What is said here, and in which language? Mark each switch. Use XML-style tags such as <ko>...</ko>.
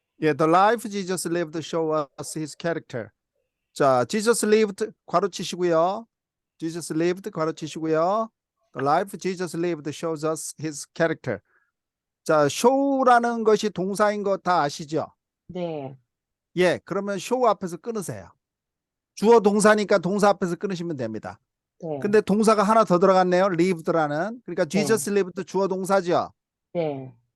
<en>예, the life Jesus lived show us his character.</en> <ko>자,</ko> <en>Jesus lived</en> <ko>괄호치시고요.</ko> <en>Jesus lived</en> <ko>괄호치시고요.</ko> <en>The life Jesus lived shows us his character.</en> <ko>자, show라는 것이 동사인 거 다 아시죠? 네. 예, 그러면 show 앞에서 끊으세요. 주어 동사니까 동사 앞에서 끊으시면 됩니다. 네. 근데 동사가 하나 더 들어갔네요. lived라는. 그러니까 네.</ko> <en>Jesus lived</en> <ko>주어 동사죠. 네.</ko>